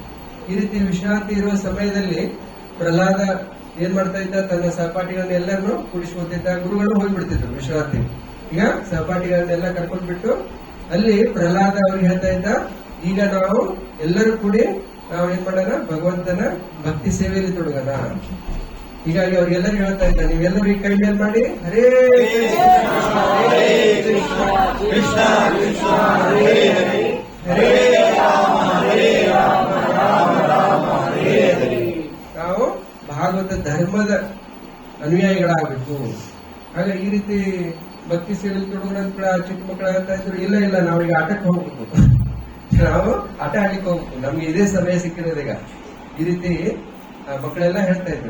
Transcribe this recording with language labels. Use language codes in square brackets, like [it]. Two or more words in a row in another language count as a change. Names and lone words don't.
[kn] ಈ ರೀತಿ ವಿಶ್ರಾಂತಿ ಇರುವ ಸಮಯದಲ್ಲಿ ಪ್ರಹ್ಲಾದ ಏನ್ ಮಾಡ್ತಾ ಇದ್ದ, ತನ್ನ ಸಹಪಾಠಿಗಳನ್ನೆಲ್ಲರನ್ನು ಕೂಡಿಸ್ಕೊತಿದ್ದ. ಗುರುಗಳು ಹೋಗ್ಬಿಡ್ತಿದ್ರು ವಿಶ್ರಾಂತಿ. ಈಗ ಸಹಪಾಠಿಗಳನ್ನೆಲ್ಲ ಕರ್ಕೊಂಡ್ಬಿಟ್ಟು ಅಲ್ಲಿ ಪ್ರಹ್ಲಾದ ಅವ್ರಿಗೆ ಹೇಳ್ತಾ ಇದ್ದ, ಈಗ ನಾವು ಎಲ್ಲರೂ ಕೂಡಿ ನಾವು ಏನ್ ಮಾಡೋಣ, ಭಗವಂತನ ಭಕ್ತಿ ಸೇವೆಯಲ್ಲಿ ತೊಡಗೋಣ. ಹೀಗಾಗಿ ಅವ್ರಿಗೆಲ್ಲರಿಗೂ ಹೇಳ್ತಾ ಇದ್ದ, ನೀವೆಲ್ಲರೂ ಈ ಕೈ ಮೇಲ್ ಮಾಡಿ, [sa] ಹರೇ ಕೃಷ್ಣ ಕೃಷ್ಣ ಕೃಷ್ಣ ಹರೇ ಹರೇ, ಹರೇ ರಾಮ ರಾಮ ರಾಮ ಹರೇ ಹರೇ. [kn] ನಾವು ಭಾಗವತ ಧರ್ಮದ ಅನುಯಾಯಿಗಳಾಗಬೇಕು. ಹಾಗೆ ಈ ರೀತಿ ಭಕ್ತಿ ಸೇವೆಯಲ್ಲಿ ತೊಡಗೋಣ ಅಂತ ಚಿಕ್ಕ ಮಕ್ಕಳು ಹೇಳ್ತಾ ಇದ್ರು, ಇಲ್ಲ ನಾವೀಗ ಆಟಕ್ಕೆ ಹೋಗ್ಬೇಕು, ನಾವು ಆಟ ಆಡ್ಲಿಕ್ಕೆ ಹೋಗ್ಬೇಕು, ನಮ್ಗೆ ಇದೇ ಸಮಯ ಸಿಕ್ಕಿರೋದು ಈಗ. ಈ ರೀತಿ ಮಕ್ಕಳೆಲ್ಲ ಹೇಳ್ತಾ ಇದ್ರು.